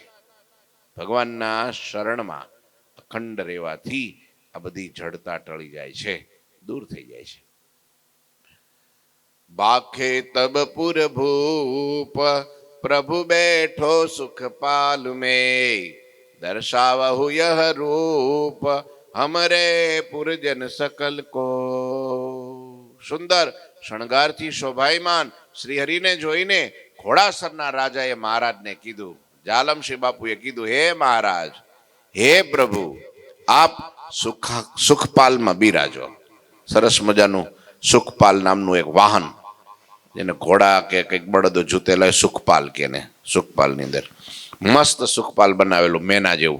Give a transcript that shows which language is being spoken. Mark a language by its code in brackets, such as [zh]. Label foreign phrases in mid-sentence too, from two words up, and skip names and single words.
[gu] ભગવાનના શરણમાં અખંડ રહેવાથી આ બધી જડતા ટળી જાય છે, દૂર થઈ જાય છે. [bra] बाखे तब पुर भूप प्रभु बेठो सुखपाल में दर्शावहु यह रूप हमरे पुरजन सकल को. [gu] સુંદર શણગારથી શોભાયમાન શ્રી હરિને જોઈને ઘોડાસરના રાજાએ મહારાજને કીધું, જાલમસિંહ બાપુએ કીધું, હે મહારાજ, હે પ્રભુ, આપ સુખપાલમાં બિરાજો. સરસ મજાનું સુખપાલ નામનું એક વાહન, જેને ઘોડા કે કંઈક બળદો જૂતેલા સુખપાલ કે ને, સુખપાલની અંદર મસ્ત સુખપાલ બનાવેલું મેના જેવું.